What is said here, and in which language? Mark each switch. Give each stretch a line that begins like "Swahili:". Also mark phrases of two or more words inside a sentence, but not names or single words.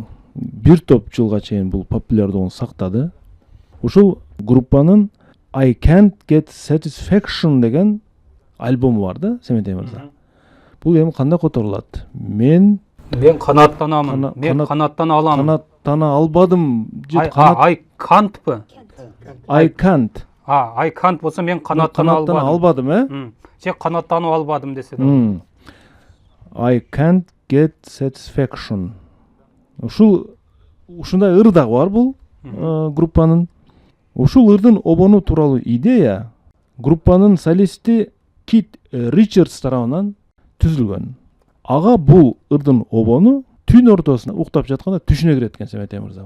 Kyrgyz: Бир топ жылга чейин бул популярдуулугун сактады. Ушул группанын I Can't Get Satisfaction деген альбому бар да, Семетей мырза. Бул эми кандай которулат? Мен канаттанамын, мен канаттана алам. Канаттана албадым.
English: I can't-пы? I can't. I can't
Kyrgyz: болсо мен канаттана албадым, Же канаттанып албадым десе да. I can't get satisfaction. Ушундай ыр дагы бар бул группанын. Ушул ырдын обону тууралуу идея группанын солисти Кит Ричардс тарабынан түзүлгөн. Ага бул ырдын обону түн ортосуна уктап жатканда түшүнө кирет экен Семетей мырза.